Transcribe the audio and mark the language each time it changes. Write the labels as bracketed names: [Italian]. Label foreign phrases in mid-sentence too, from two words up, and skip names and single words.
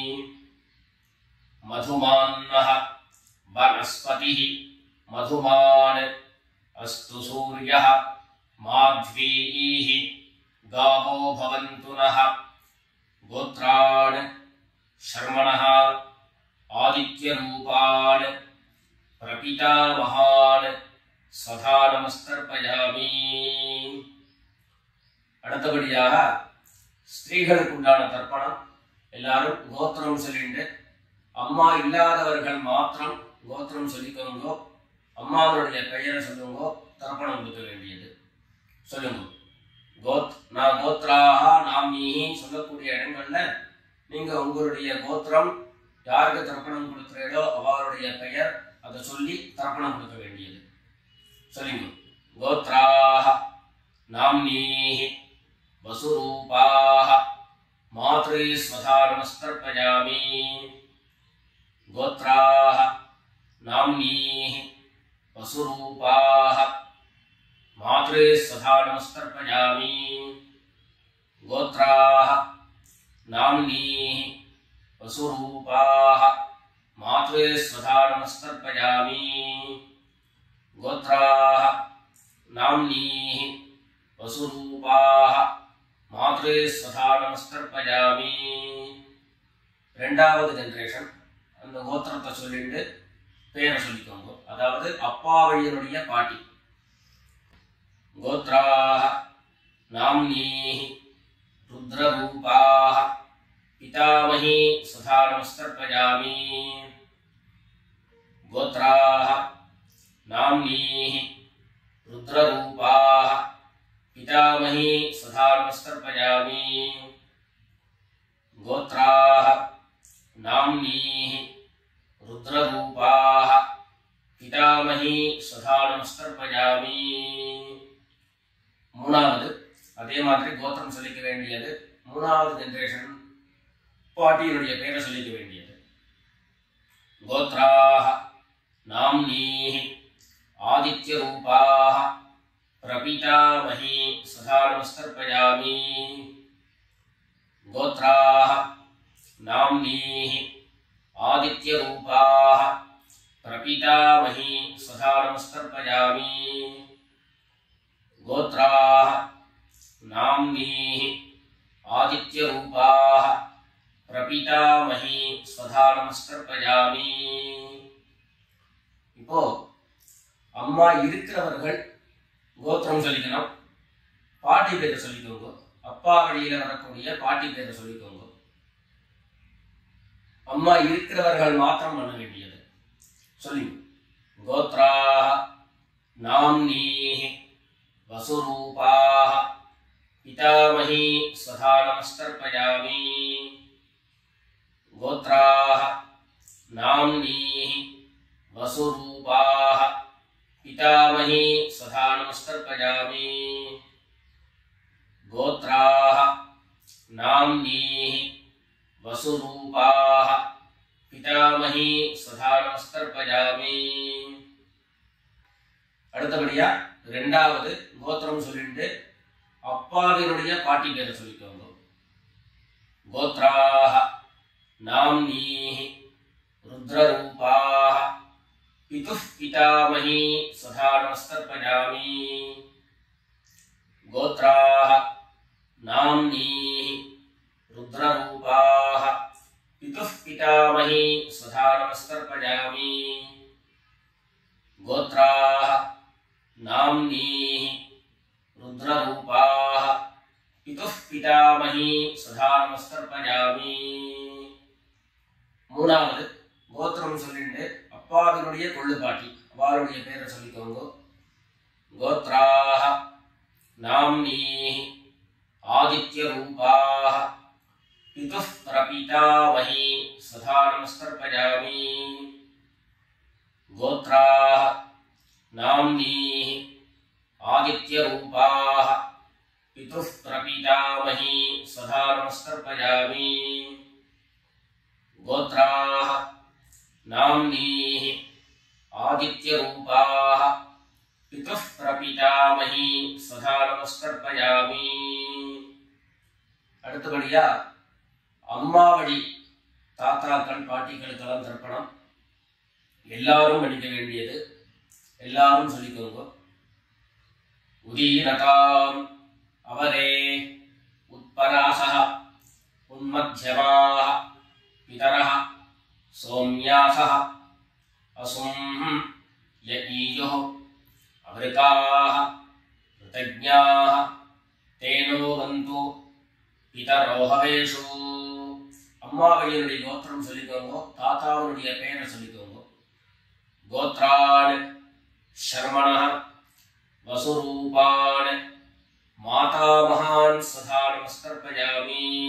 [Sanskrit] मधुमान्नः वनस्पतिः मधुमान् अस्तु सूर्यः माध्वीः गावो भवन्तु नः। गोत्रान् शर्मणः आदित्यरूपान् प्रपितामहान् स्वधा नमस्कर्पयामि। [Tamil] அடுத்தபடியாக ஸ்திரீகளுக்கு உண்டான தர்ப்பணம். எல்லாரும் கோத்திரம் சொல்லிட்டு அம்மா இல்லாதவர்கள் மாத்திரம் கோத்திரம் சொல்லிக்கோங்கோ, அம்மாவுடைய பெயரை சொல்லுங்கோ, தர்ப்பணம் கொடுக்க வேண்டியது. சொல்லுங்க. நான் [Sanskrit] गोत्राक नामिनी [Tamil] சொல்லக்கூடிய இடங்கள்ல நீங்க உங்களுடைய கோத்திரம் யாருக்கு தர்ப்பணம் கொடுக்கிறீர்களோ அவருடைய பெயர் அதை சொல்லி தர்ப்பணம் கொடுக்க வேண்டியது. சொல்லுங்க. [Sanskrit] கோத்ராக नाम्नीः वसुरूपाः मातृस्वधा नमस्तर्पयामि। गोत्राः नाम्नीः वसुरूपाः मातृस्वधा नमस्तर्पयामि। गोत्राः नाम्नीः वसुरूपाः मातृस्वधा नमस्तर्पयामि। गोत्राः नाम्नीः वसुरूपाः मातृस्वधा नमस्तर्पयामि। [Tamil] ரெண்டாவது ஜெனரேஷன் அந்த கோத்திரத்தை சொல்லிட்டு பேரை சொல்லிக்கோங்க. அதாவது அப்பா வழியினுடைய பாட்டி. [Sanskrit] கோத்ராः नाम्नीः रुद्ररूपाः पितामही स्वधा नमस्तर्पयामि। गोत्राः नाम्नीः रुद्ररूपाः पितामही स्वधा नमस्तर्पयामि। गोत्राः नाम्नीः रुद्ररूपाः पितामही स्वधा नमस्तर्पयामि। [Tamil] மூணாவது அதே மாதிரி கோத்திரம் சொல்லிக்க வேண்டியது. மூணாவது ஜெனரேஷன் பாட்டியினுடைய பேரை சொல்லிக்க வேண்டியது. [Sanskrit] கோத்ராः नाम्नीः आदित्यरूपाः प्रपितामही स्वधा नमस्तर्पयामि। गोत्राः नाम्नीः आदित्यरूपाः प्रपितामही स्वधा नमस्तर्पयामि। गोत्राः नाम्नीः आदित्यरूपाः प्रपितामही स्वधा नमस्तर्पयामि। [Tamil] இப்போ அம்மா இருக்கிறவர்கள் கோத்திரம் சொல்லிக்கணும், பாட்டி பேரை சொல்லிக்கோங்க. அப்பா வழியில வரக்கூடிய பாட்டி பேரை சொல்லிக்கோங்க. அம்மா இருக்கிறவர்கள் மாத்திரம் பண்ண வேண்டியது. [Sanskrit] சொல்லி கோத்ராः नाम्नीः वसुरूपाः पितामही स्वधा नमस्तर्पयामि। गोत्राः नाम्नीः वसुरूपाः पितामही स्वधा नमस्तर्पयामि। गोत्राः नाम्नीः वसुरूपाः पितामही स्वधा नमस्तर्पयामि। [Tamil] அடுத்தபடியா ரெண்டாவது கோத்திரம் சொல்லிட்டு அப்பாவினுடைய பாட்டி பேரை சொல்லிக்கோங்க. [Sanskrit] கோத்ராः नाम्नीः रुद्ररूपाः पितुः पितामही स्वधा नमस्तर्पयामि। गोत्राः नाम्नीः रुद्ररूपाः पितुः पितामही स्वधा नमस्तर्पयामि। गोत्राः नाम्नीः रुद्ररूपाः पितुः पितामही स्वधा नमस्तर्पयामि। [Tamil] மூணாவது கோத்திரம் சொல்லிட்டு அப்பாவினுடைய கொள்ளு பாட்டி அவளுடைய பேரை சொல்லிக்கோங்க. [Sanskrit] கோத்ராः नाम्नीः आदित्यरूपाः पितुः प्रपितामही स्वधा नमस्तर्पयामि। गोत्राः नाम्नीः आदित्यरूपाः पितुः प्रपितामही स्वधा नमस्तर्पयामि। गोत्राः नाम्नीः आदित्यरूपाः पितुः प्रपितामही स्वधा नमस्तर्पयामि। [Tamil] அடுத்தபடியா அம்மா வழி தாத்தாக்கள் பாட்டிகளுக்கெல்லாம் தர்ப்பணம் எல்லாரும் பண்ணிக்க வேண்டியது. எல்லாரும் சொல்லிக்கோங்க. [Sanskrit] उदीरताम् अवरे उत्परासः उन्मध्यमाः पितरः सौम्यासः असुं यईयुः अवृताः कृतज्ञाः तेनो वन्तु पितरो हवेषु। [Tamil] அம்மாவையினுடைய கோத்திரம் சொல்லிக்கோங்க. தாத்தாவுடைய பெயரை சொல்லிக்கோங்க. [Sanskrit] கோத்ரான் शर्मणः वसुरूपान् मातामहान् स्वधा नमस्तर्पयामि।